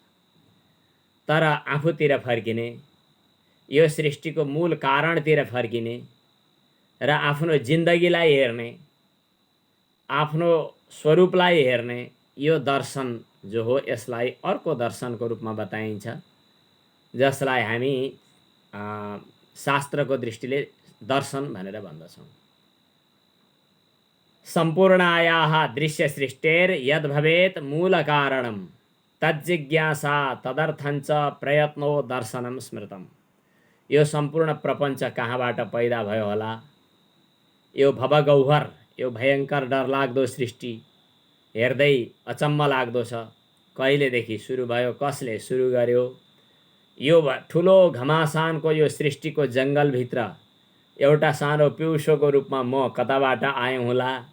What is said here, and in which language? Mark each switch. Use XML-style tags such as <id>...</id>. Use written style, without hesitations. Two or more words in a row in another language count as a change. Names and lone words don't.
<ne>तर आफूतिर फर्किने, यो सृष्टिको मूल कारणतिर फर्किने र आफ्नो जिन्दगीलाई हेर्ने, आफ्नो स्वरूपलाई हेर्ने यो दर्शन जो हो, यसलाई अर्को दर्शनको रूपमा बताइन्छ, जसलाई हामी शास्त्रको दृष्टिले दर्शन भनेर भन्दछौँ।</ne> <sa>सम्पूर्णायाः दृश्य सृष्टेर यद भवेत मूल कारणम तज्जिज्ञासा तदर्थञ्च प्रयत्नो दर्शनम स्मृतम।</sa> <ne>यो सम्पूर्ण प्रपञ्च कहाँबाट पैदा भयो होला? यो भवगौहर, यो भयङ्कर डरलाग्दो सृष्टि हेर्दै अचम्म लाग्दो छ। कहिलेदेखि सुरु भयो, कसले सुरु गर्यो? यो ठुलो घमासानको यो सृष्टिको जङ्गलभित्र एउटा सानो पिउसोको रूपमा म कताबाट आएँ होला?</ne>